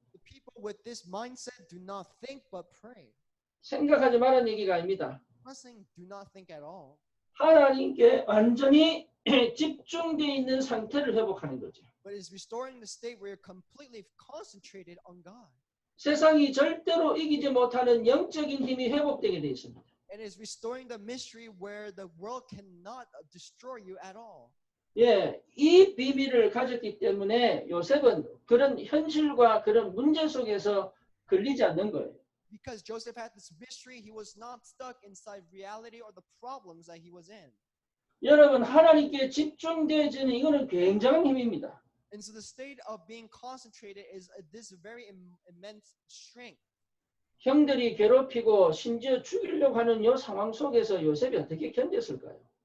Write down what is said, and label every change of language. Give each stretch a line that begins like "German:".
English: The people with this mindset do not think but pray.
Korean: 생각하지 말라는 얘기가 아닙니다.
English: I'm not saying do not think at all.
Korean: 하나님께 완전히 집중되어 있는 상태를 회복하는 거죠.
English: But it's restoring the state where you're completely concentrated on God.
Korean: 세상이 절대로 이기지 못하는 영적인 힘이 회복되게 되어 있습니다.
English: And it's restoring the mystery where the world cannot destroy you at all.
Korean: 예, 이 비밀을 가졌기 때문에 요셉은 그런 현실과 그런 문제 속에서 걸리지 않는 거예요.
English: Because Joseph had this mystery, he was not stuck inside reality or the problems that he was in.
Korean: 여러분 하나님께 집중되어지는 이거는 굉장한 힘입니다.
English: And so the state of being concentrated is this very immense strength.
Korean: 형들이 괴롭히고 심지어 죽이려고 하는 이 상황 속에서 요셉이 어떻게 견뎠을까요?